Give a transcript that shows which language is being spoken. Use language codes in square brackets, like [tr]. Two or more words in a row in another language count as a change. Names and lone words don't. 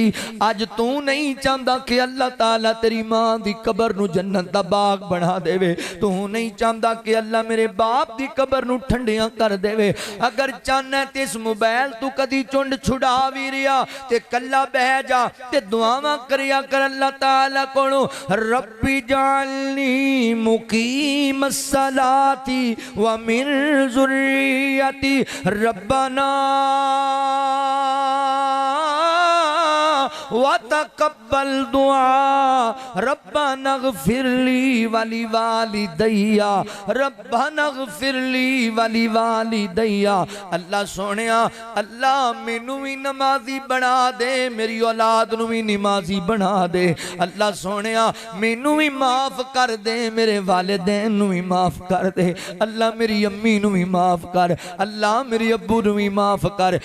[pa] اج توں نہیں چاہندا کہ اللہ تعالیٰ تیری ماں دی قبر نوں جنت دا باغ بنا دیوے، توں نہیں چاہندا کہ اللہ میرے باپ دی قبر نوں ٹھنڈیاں کر دیوے. اگر چاہنا ایں تے اس موبائل توں کدی چنڈ چھڑا وی ریا تے کلا بہہ جا تے دعاواں کریا کر اللہ تعالیٰ کولوں, [ar] رب اجعلني مقيم الصلاة ومن ذريتي ربنا وتقبل دعاء ربنا اغفر لي ولوالدي ربنا اغفر لي ولوالدي. [pa] اللہ سوہنیا اللہ مینوں وی نمازی بنا دے، میری اولاد نوں وی نمازی بنا دے. اللہ سوہنیا مینوں وی معاف کر دے، میرے والدین نوں وی معاف کر دے. اللہ میری امی نوں وی معاف کر، اللہ میرے ابو نوں وی معاف کر.